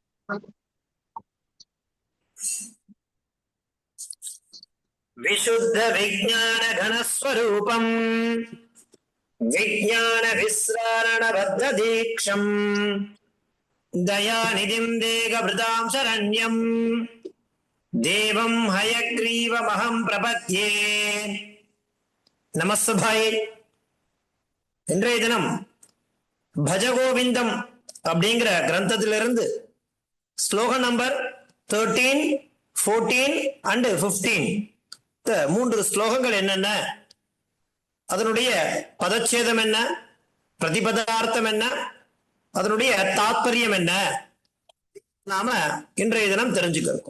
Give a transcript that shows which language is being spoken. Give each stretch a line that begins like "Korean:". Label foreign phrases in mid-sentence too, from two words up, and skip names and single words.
Sanskrit: विशुद्ध विज्ञान घन स्वरूपम विज्ञान विस्रारण बद्ध दीक्षम दयानिधिं देहभृतां शरण्यं देवं हयग्रीवमहं प्रपद्ये நமஸ்தபாயே.
Tamil: இன்றைய தினம் பஜகோவிந்தம் அப்படிங்கிற கிரந்தத்திலிருந்து ஸ்லோகம் நம்பர் 13, 14 and 15 மூன்று ஸ்லோகங்கள் என்னென்ன, அதனுடைய பதச்சேதம் என்ன, பிரதிபதார்த்தம் என்ன, அதனுடைய தாத்பரியம் என்ன, நாம இன்றைய தினம் தெரிஞ்சுக்கிறோம்.